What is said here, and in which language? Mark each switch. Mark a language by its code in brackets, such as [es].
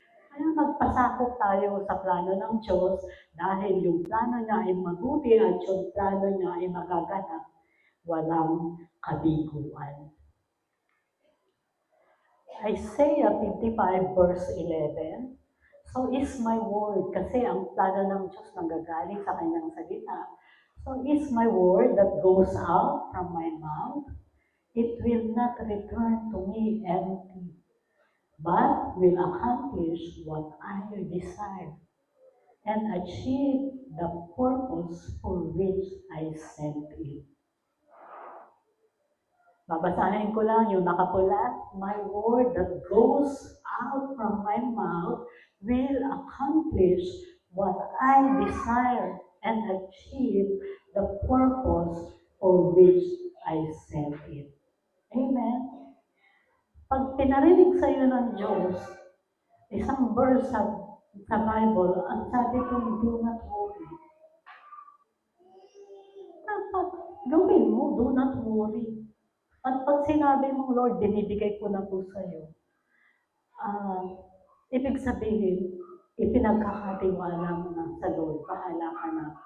[tl] Kaya magpasakop tayo sa plano ng Diyos dahil yung plano niya ay mabuti at yung plano niya ay magaganap, walang kabiguan. Isaiah 55 verse 11, [en] so is my word, [tl] kasi ang plano ng Diyos nanggagaling sa kanyang salita. [en] So is my word that goes out from my mouth, it will not return to me empty, but will accomplish what I desire and achieve the purpose for which I sent it. [tl] Babasahin ko lang yung nakapula. [en] My word that goes out from my mouth will accomplish what I desire and achieve the purpose for which I sent it. Amen? [tl] Pag pinarinig sa iyo ng Diyos, isang verse sa Bible, ang sabi kong, [en] do not worry. [tl] Dapat gawin mo, [en] do not worry. [tl] At pag sinabi mo, Lord, binibigay ko na po sa iyo, ibig sabihin, ipinagkakatiwala mo na sa Lord, bahala ka na.